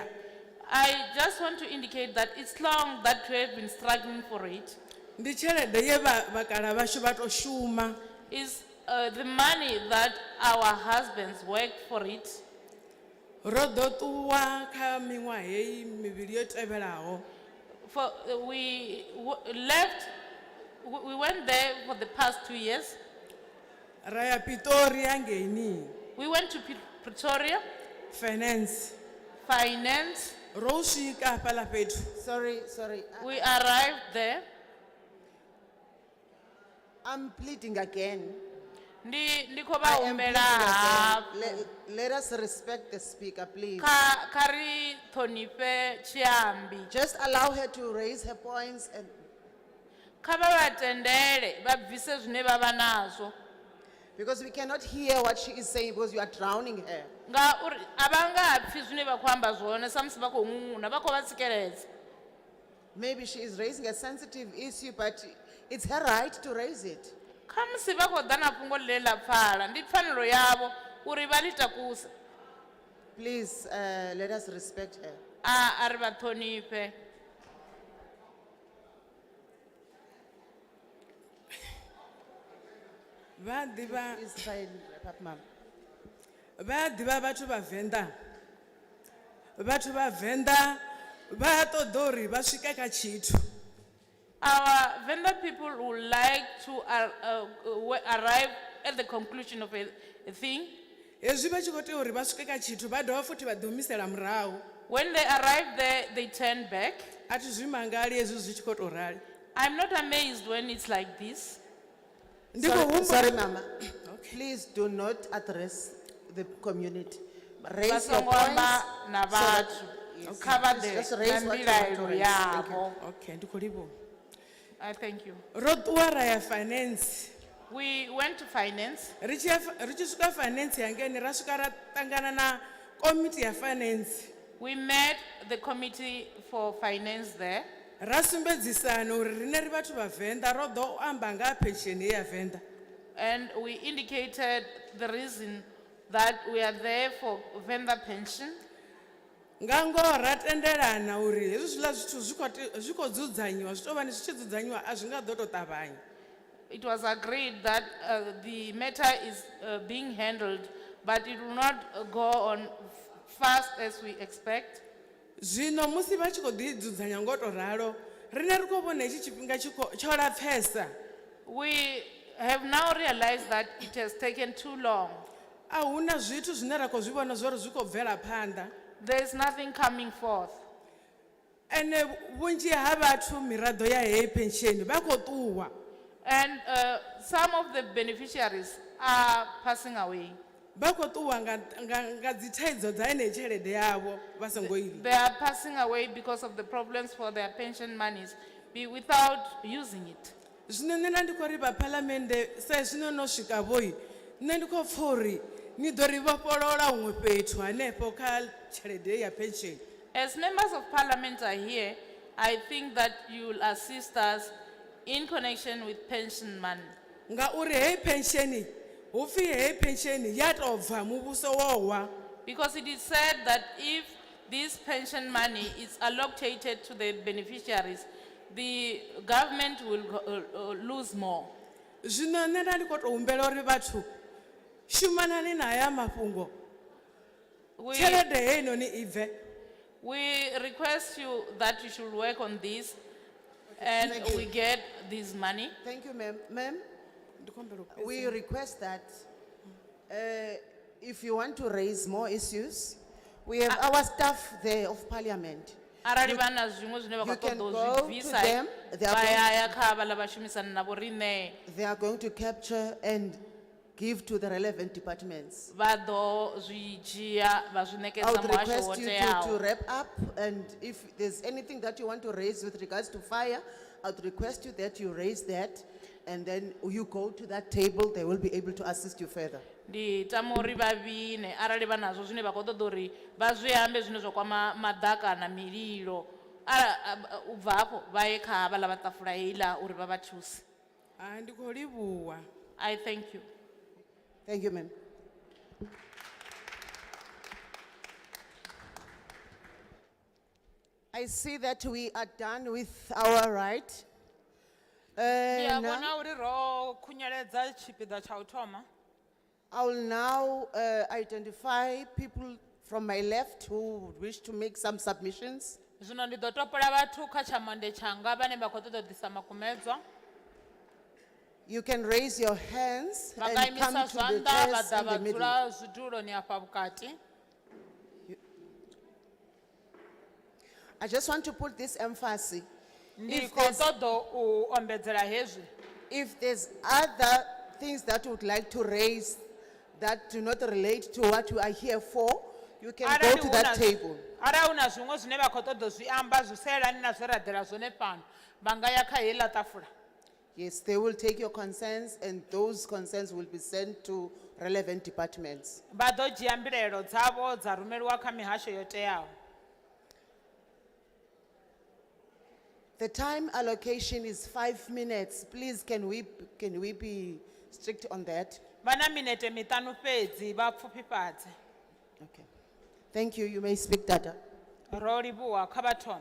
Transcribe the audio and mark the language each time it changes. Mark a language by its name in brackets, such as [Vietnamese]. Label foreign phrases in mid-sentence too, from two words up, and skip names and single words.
[English] I just want to indicate that it's long that we have been struggling for it. [Venda] Ndi tshelede ye vhakala vhashu vha tou shuma. [English] Is the money that our husbands worked for it. [Venda] ro ḓo ṱuwa kha miṅwaha heyi mivhili yo tevhelaho. [English] We went there for the past 2 years. [Venda] Ra ya Pretoria ngeni. [English] We went to Pretoria. Finance. [Venda] Ro swika hafhaḽa fhethu. [English] Sorry. We arrived there. I'm pleading again. [Venda] Ndi khou vha [English] I am [Venda] humbela [English] pleading [Venda] hafhu. [English] again. Let us respect the speaker, please. [Venda] Kha ri ṱhonifhe tshiambi. [English] Just allow her to raise her points and [Venda] Kha vha vha tendele vha bvise zwine vha vha nazwo. [English] because we cannot hear what she is saying because you are drowning her. [Venda] Ngauri a vha nga pfi zwine vha khou amba zwone sa musi vha khou nguna vha khou vha tsikeledza. [English] Maybe she is raising a sensitive issue, but it's her right to raise it. [Venda] Kha musi vha khou ḓa na fhungo ḽine ḽa pfala ndi pfanelo yavho uri vha ḽi takuse. [English] Please, let us respect her. [Venda] A ri vha ṱhonifhe. Vha ḓivha [English] Please try and wrap up, ma'am. [Venda] vha ḓivha vhathu vha Venḓa. Vhathu vha Venḓa vha ṱoḓa uri vha swike kha tshithu. [English] Our vendor people would like to arrive at the conclusion of a thing. [Venda] Hezwi vha tshi khou tea uri vha swike kha tshithu vha dovha futhi vha ḓi humisela murahu. [English] When they arrive there, they turn back. [Venda] A thi zwi mangali hezwi zwi tshi khou tou rali. [English] I'm not amazed when it's like this. Sorry, Mama. Please do not address the community. Raise your points. [Venda] Na [English] so that- [Venda] vhathu. [English] Yes, [Venda] Kha vha [English] please [Venda] ḓe [English] just [Venda] na [English] raise what you want to [Venda] mbilaelo [English] raise. Thank you. [Venda] yavho. Okay, ndi khou livhuwa. [English] I thank you. [Venda] Ro ṱuwa ra ya finance. [English] We went to finance. [Venda] Ri tshi swika finance hangeni ra swika ra ṱangana na committee ya finance. [English] We met the committee for finance there. [Venda] Ra sumbedzisana uri rine ri vhathu vha Venḓa ro ḓo amba nga ha pension ya Venḓa. [English] And we indicated the reason that we are there for vendor pension. [Venda] Nga ngoho ra tendelana uri hezwi zwiḽa zwithu zwi khou dzudzanyiwa zwi tou vha ni zwi tshi dzudzanyiwa a zwi nga ḓo tou ṱavhanya. [English] It was agreed that the matter is being handled, but it will not go on fast as we expect. [Venda] Zwino musi vha tshi khou ḓi dzudzanya ngo tou ralo rine ri khou vhona hetshi tshifhinga tsho lapfhesa. [English] We have now realized that it has taken too long. [Venda] A huna zwithu zwine ra khou zwi vhona zwori zwi khou bvela phanḓa. [English] There is nothing coming forth. [Venda] Ene vhunzhi ha vhathu miraḓo ya heyi pension vha khou ṱuwa. [English] And some of the beneficiaries are passing away. [Venda] Vha khou ṱuwa nga dzi thaidzo dza heneyi tshelede yavho vha songo i. [English] They are passing away because of the problems for their pension monies without using it. [Venda] Zwino nṋe ndi khou ri vha phalamennde sa zwino no swika vhoi nṋe ndi khou pfha uri ni ḓo ri vhofholola huṅwe fhethu hanefho kha tshelede ya pension. [English] As members of parliament are here, I think that you will assist us in connection with pension money. [Venda] Ngauri heyi pension hu pfi heyi pension ya tou bva muvhuso wo wa. [English] Because it is said that if this pension money is allocated to the beneficiaries, the government will lose more. [Venda] Zwino nṋe nda ndi khou tou humbela uri vhathu shumanani na haya mafhungo. Tshelede heyi noni i bve. [English] We request you that you should work on this and we get this money. Thank you, ma'am. Ma'am, we request that if you want to raise more issues, we have our staff there of parliament. [Venda] Arali vha na zwiṅwe zwine vha khou ṱoḓa u zwi bvisa vha ya ya kha havhaḽa vhashumisani navho riṋe. [English] They are going to capture and give to the relevant departments. [Venda] Vha ḓo zwi dzhia vha zwi [English] I [Venda] ṋekedza [English] would [Venda] muhasho [English] request [Venda] wo [English] you to [Venda] teaho. [English] wrap up, and if there's anything that you want to raise with regards to fire, I would request you that you raise that, and then you go to that table, they will be able to assist you further. [Venda] Ndi tama uri vha vhine arali vha nazwo zwine vha khou ṱoḓa uri vha zwi ambe zwine zwa kwama maḓaka na mililo. U bva hafho vha ye kha havhaḽa vha ṱafula heiḽa uri vha vha thuse. Ndi khou livhuwa. [English] I thank you. Thank you, ma'am. I see that we are done with our right. [Venda] Ndi a [English] Now, [Venda] vhona uri ro khunyeledza tshipiḓa tsha u thoma. [English] I will now identify people from my left who would wish to make some submissions? [Venda] Zwino ndi ḓo topola vhathu kha tshamonde tshanga vhane vha khou ṱoḓa u ḓisa makumedzwa. [English] You can raise your hands [Venda] Vha nga [English] and come [Venda] imisa [English] to the [Venda] zwanḓa vha [English] chairs [Venda] ḓa [English] in [Venda] vha [English] the middle. [Venda] dzula zwiduloni afha vhukati. [English] I just want to put this emphasis. [Venda] Ndi [English] If [Venda] khou [English] there's, [Venda] ṱoḓa u ombedzela hezwi. [English] if there's other things that you would like to raise that do not relate to what you are here for, you can go [Venda] Arali [English] to [Venda] hu [English] that [Venda] na- [English] table. [Venda] Arali hu na zwiṅwe zwine vha khou ṱoḓa u zwi amba zwi sa yelani na zwe ra ḓela zwone fhano, vha nga ya kha heiḽa ṱafula. [English] Yes, they will take your concerns and those concerns will be sent to relevant departments. [Venda] Vha ḓo dzhia mbilaelo dzavho dza rumeliwa kha mihasho yo teaho. [English] The time allocation is 5 minutes. Please, can we be strict on that? [Venda] Vha na minete miṱanu fhedzi vha pfufhifhadze. [English] Okay. Thank you. You may speak, Dada. [Venda] Ro livhuwa kha vha thome.